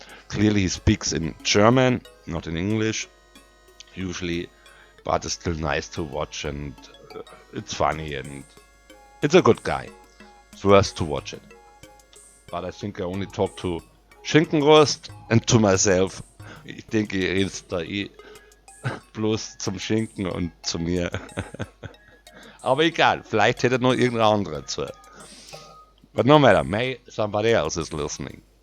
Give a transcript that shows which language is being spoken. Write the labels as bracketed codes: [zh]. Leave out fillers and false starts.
[en] Clearly he speaks in German, not in English, usually, but it's still nice to watch, and it's funny, and it's a good guy. It's worth to watch it. But I think I only talk to Schinkenrost and to myself. [de] Ich denke, ihr redet da bloß zum Schinken und zu mir. Aber egal, vielleicht hätte noch irgendein anderer zu. [en] But no matter, may somebody else is listening.